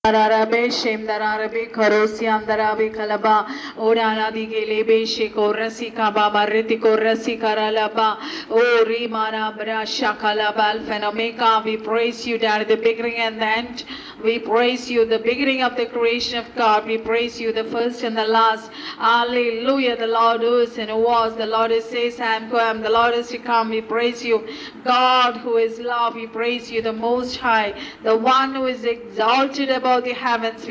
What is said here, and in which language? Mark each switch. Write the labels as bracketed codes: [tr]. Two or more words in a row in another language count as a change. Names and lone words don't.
[en] Arabe shem darabe korosi andarabe kalaba orana digele be shekorasi kaba mariti korasi karalaba ori mana brasha kalaba alphanomeka. We praise you, Dad, the beginning and the end. We praise you, the beginning of the creation of God. We praise you, the first and the last. Hallelujah. The Lord who is and who was, the Lord who says, I am come, the Lord is to come. We praise you, God who is love. We praise you, the Most High, the one who is exalted above the heavens.